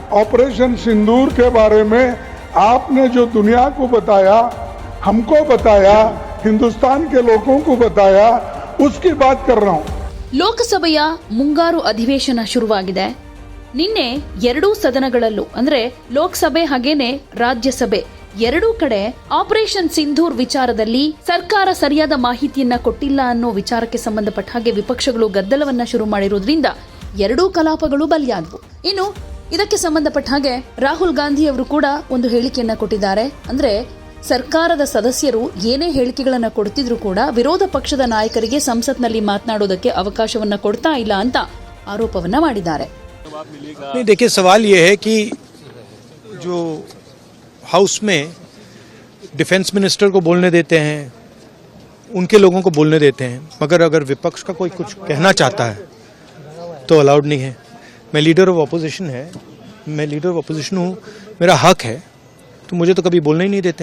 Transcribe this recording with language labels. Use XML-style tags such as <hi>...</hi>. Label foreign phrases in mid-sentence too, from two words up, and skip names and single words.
<hi>ऑपरेशन सिंदूर के बारे में आपने जो दुनिया को बताया, हमको बताया, हिंदुस्तान के लोगों को बताया, उसकी बात कर रहा हूँ।</hi> <kn>ಲೋಕಸಭೆಯ ಮುಂಗಾರು ಅಧಿವೇಶನ ಶುರುವಾಗಿದೆ. ನಿನ್ನೆ ಎರಡೂ ಸದನಗಳಲ್ಲೂ ಅಂದ್ರೆ ಲೋಕಸಭೆ ಹಾಗೇನೆ ರಾಜ್ಯಸಭೆ ಎರಡೂ ಕಡೆ ಆಪರೇಷನ್ ಸಿಂಧೂರ್ ವಿಚಾರದಲ್ಲಿ ಸರ್ಕಾರ ಸರಿಯಾದ ಮಾಹಿತಿಯನ್ನ ಕೊಟ್ಟಿಲ್ಲ ಅನ್ನೋ ವಿಚಾರಕ್ಕೆ ಸಂಬಂಧಪಟ್ಟ ಹಾಗೆ ವಿಪಕ್ಷಗಳು ಗದ್ದಲವನ್ನ ಶುರು ಮಾಡಿರೋದ್ರಿಂದ ಎರಡೂ ಕಲಾಪಗಳು ಬಲಿಯಾದವು. ಇನ್ನು ಇದಕ್ಕೆ ಸಂಬಂಧಪಟ್ಟ ಹಾಗೆ ರಾಹುಲ್ ಗಾಂಧಿ ಅವರು ಕೂಡ ಒಂದು ಹೇಳಿಕೆಯನ್ನ ಕೊಟ್ಟಿದ್ದಾರೆ. ಅಂದ್ರೆ ಸರ್ಕಾರದ ಸದಸ್ಯರು ಏನೇ ಹೇಳಿಕೆಗಳನ್ನು ಕೊಡ್ತಿದ್ರು ಕೂಡ ವಿರೋಧ ಪಕ್ಷದ ನಾಯಕರಿಗೆ ಸಂಸತ್ನಲ್ಲಿ ಮಾತನಾಡೋದಕ್ಕೆ ಅವಕಾಶವನ್ನ ಕೊಡ್ತಾ ಇಲ್ಲ ಅಂತ ಆರೋಪವನ್ನ ಮಾಡಿದ್ದಾರೆ.</kn> <hi>नहीं, देखिए सवाल ये है कि जो हाउस में</hi> <en>defence minister</en> <hi>को बोलने देते हैं, उनके लोगों को बोलने देते हैं, मगर अगर विपक्ष का कोई कुछ कहना चाहता है तो अलाउड नहीं है. मैं</hi> <en>leader of opposition</en> <hi>हूँ, मेरा हक है, तो मुझे तो कभी बोलने ही नहीं देते हैं.</hi>